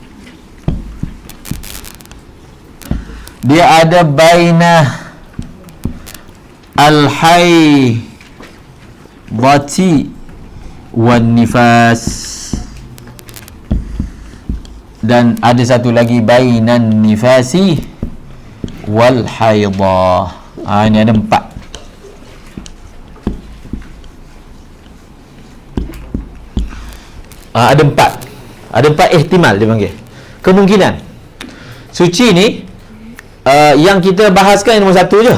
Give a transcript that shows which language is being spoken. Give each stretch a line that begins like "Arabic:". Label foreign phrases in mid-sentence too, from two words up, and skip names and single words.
Malay: Dia ada
Arabic: bainah al-haidati wan nifas.
Malay: Dan ada satu lagi
Arabic: bainan nifasi wal haidah.
Malay: Ini ada 4. Ada 4 ihtimal dia panggil, kemungkinan. Suci ni yang kita bahaskan yang nombor 1 je.